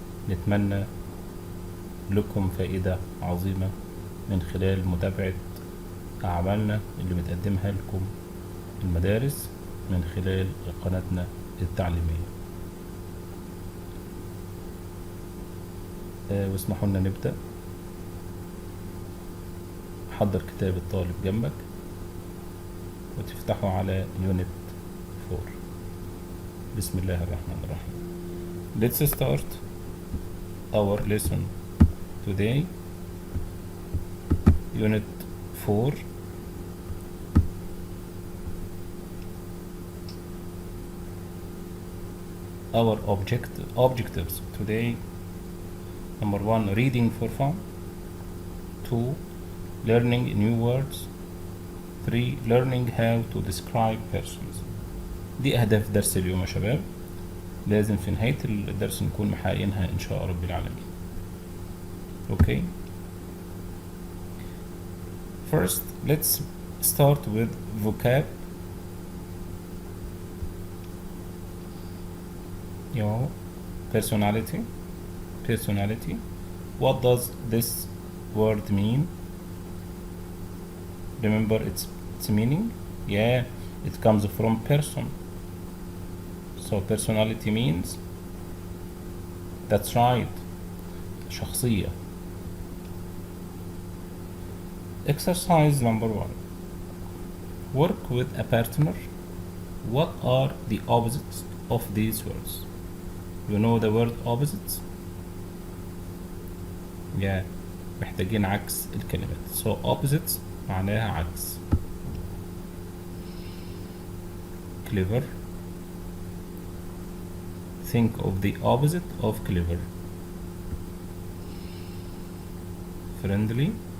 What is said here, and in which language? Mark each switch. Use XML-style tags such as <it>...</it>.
<ar>نتمنى لكم فائدة عظيمة من خلال متابعة أعمالنا اللي بتقدمها لكم المدارس من خلال قناتنا التعليمية. واسمحوا لنا نبدأ. حضر كتاب الطالب جنبك وتفتحوا على يونت 4. بسم الله الرحمن الرحيم.</ar> <en>Let's start our lesson today. Unit 4. Our objectives today: number 1, reading for fun; 2, learning new words; 3, learning how to describe persons.</en> <ar>دي أهداف درس اليوم يا شباب، لازم في نهاية الدرس نكون محققينها إن شاء رب العالمين.</ar> <en>Okay. First, let's start with vocab. Personality. What does this word mean? Remember its meaning? Yeah, it comes from person. So personality means, that's right,</en> <ar>شخصية.</ar> <en>Exercise number 1. Work with a partner. What are the opposites of these words? You know the word opposites? Yeah,</en> <ar>محتاجين عكس الكلمات.</ar> <en>So opposites</en> <ar>معناها عكس.</ar> <en>Clever. Think of the opposite of clever. Friendly.</en>